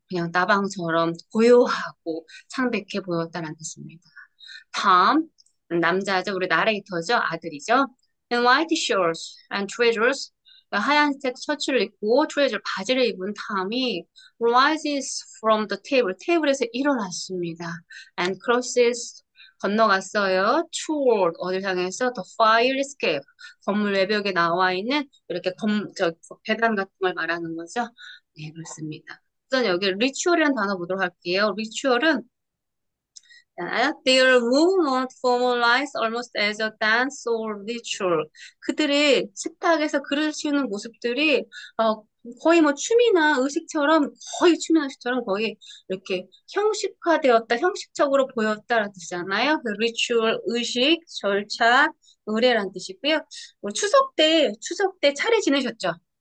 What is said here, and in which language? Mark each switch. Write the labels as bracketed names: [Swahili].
[Korean] 그냥 나방처럼 고요하고 창백해 보였다는 뜻입니다. 다음 남자죠. 우리 나레이터죠. 아들이죠. [English] In white shorts and trousers [Korean] 하얀색 셔츠를 입고 트레저 바지를 입은 탐이 [English] rises from the table [Korean] 테이블에서 일어났습니다. [English] And crosses [Korean] 건너갔어요. [English] toward [Korean] 어딜 향해서 [English] the fire escape [Korean] 건물 외벽에 나와 있는 이렇게 계단 같은 걸 말하는 거죠. 네, 그렇습니다. 우선 여기 리추얼이라는 단어 보도록 할게요. 리추얼은 [English] Their movement formalized almost as a dance or ritual. [Korean] 그들의 식탁에서 그릇을 치우는 모습들이 어, 거의 뭐 춤이나 의식처럼 거의 춤이나 의식처럼 거의 이렇게 형식화되었다, 형식적으로 보였다라는 뜻이잖아요. 그 ritual, 의식, 절차, 의례라는 뜻이고요. 우리 추석 때 차례 지내셨죠?